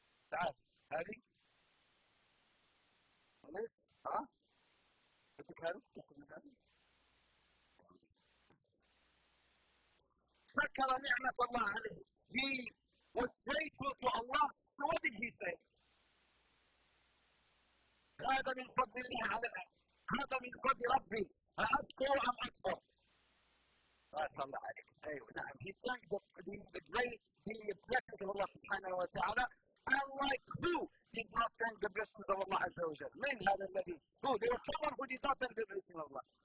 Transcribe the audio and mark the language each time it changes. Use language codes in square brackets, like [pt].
[ar] تعال. هذه. ها؟ بدك هذا؟ شكر نعمة الله عليه. [en] He was grateful to Allah. So what did he say? [ar] هذا من فضل الله علينا. هذا من فضل ربي. أشكر أم أكفر؟ ما شاء الله عليك. أيوة نعم. [en] He thanked the blessings of Allah subhanahu wa ta'ala. Unlike who did not thank the blessings of Allah azza wa jalla. [ar] من هذا الذي? [en] Who? There was someone who did not thank the blessings of Allah.